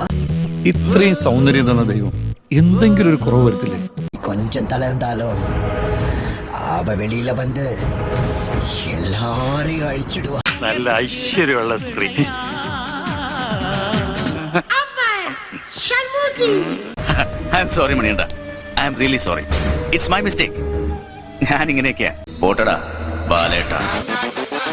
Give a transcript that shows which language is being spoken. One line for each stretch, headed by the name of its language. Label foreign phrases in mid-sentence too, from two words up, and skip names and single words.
Malayalam: ഇത്രയും സൗന്ദര്യം തന്ന ദൈവം എന്തെങ്കിലും ഒരു കുറവ് വരുത്തില്ലേ?
Tamil: கொஞ்சம் தளர்ந்தாலும் அவ வெளியில வந்து எல்லாரையும் அழிச்சிடுவா.
Malayalam: നല്ല ഐശ്വര്യമുള്ള സ്ത്രീ.
English: I am sorry മണിയണ്ട, I am really sorry. It's my mistake.
Malayalam: ഞാൻ ഇങ്ങനെയൊക്കെയാ. പോട്ടടാ ബാലേട്ടാ.